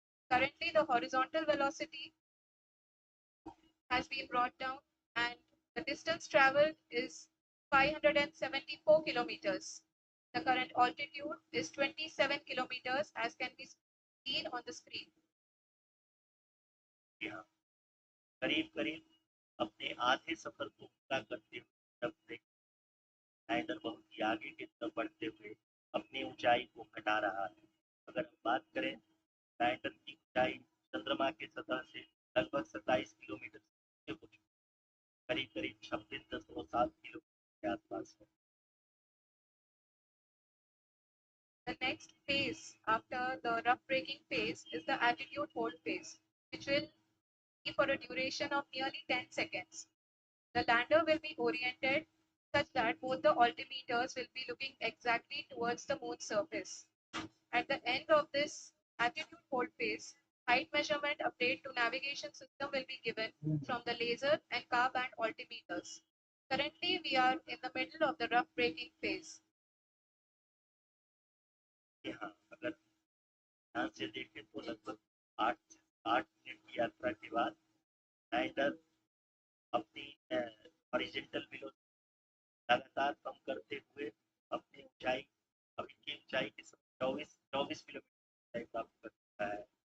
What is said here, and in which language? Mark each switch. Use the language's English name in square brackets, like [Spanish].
[English] Currently, the horizontal velocity has been brought down and the distance traveled is 574 kilometers. The current altitude is 27 kilometers as can be seen on the screen. [Hindi] करीब अपने आधे सफर को पूरा करते हुए lander बहुत ही आगे की तरफ बढ़ते हुए अपनी ऊंचाई को घटा रहा है। अगर हम बात करें लैंडर की ऊंचाई चंद्रमा के सतह से लगभग 27 किलोमीटर से हो चुकी, करीब 26.7 किलोमीटर के आसपास है। [English] The next phase after the rough braking phase is the attitude hold phase, which will be for a duration of nearly 10 seconds. The lander will be oriented such that both the altimeters will be looking exactly towards the moon's surface. At the end of this attitude hold phase, height measurement update to navigation system will be given from the laser and car band altimeters. Currently, we are in the middle of the rough braking phase. [Hindi] यहाँ अगर ध्यान से देखें तो लगभग 8 minute की यात्रा के बाद लैंडर अपनी हॉरिजॉन्टल वेलोसिटी लगातार कम करते हुए अपनी ऊंचाई अभी की ऊंचाई के 24 किलोमीटर प्राप्त कर चुका है।